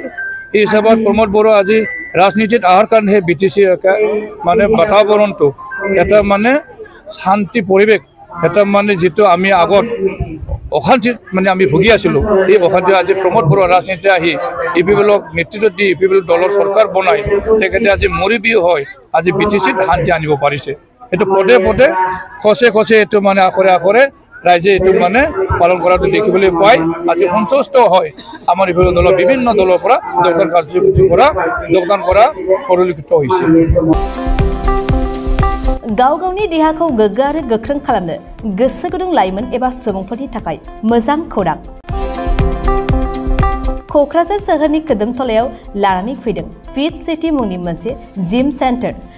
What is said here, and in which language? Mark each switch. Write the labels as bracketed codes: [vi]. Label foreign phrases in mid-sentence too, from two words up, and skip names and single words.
[as] এই হিচাপত প্ৰমোদ বড়ো আজি ৰাজনীতিত অহাৰ কাৰণে সেই বিটিচিৰ মানে বাতাবৰণটো এটা মানে শান্তি পৰিৱেশ এটা মানে যেটো আমি আগত অশান্তিত মানে আমি ভুগি আছিলোঁ এই অশান্তি আজি প্ৰমোদ বড়ো ৰাজনীতি আহি ইউপিপিএলক নেতৃত্ব দি ইউপিপিএল দলৰ চৰকাৰ বনাই তেখেতে আজি মৰিবি হয় আজি বিটিচিত শান্তি আনিব পাৰিছে। এইটো পদে পদে খচে খচে এইটো মানে আখৰে আখৰে রাইজে এইটো মানে পালন কৰাটো দেখিবলৈ পায়। আজি সন্তুষ্ট হয় আমাৰ ইউপিপিএল দলৰ বিভিন্ন দলৰ পৰা যোগদান কাৰ্যসূচী পৰা যোগদান কৰা পৰিলক্ষিত হৈছে। [brx] गाव गावनि देहाखौ गोग्गो आरो गोख्रों खालामनो गोसो गुदुं लाइमोन एबा सुबुंफोरनि थाखाय मोजां खौरां। क'क्राझार सोहोरनि खोदोमथलायाव लानानै फैदों फिट सिटी मुंनि मोनसे जिम सेन्टार।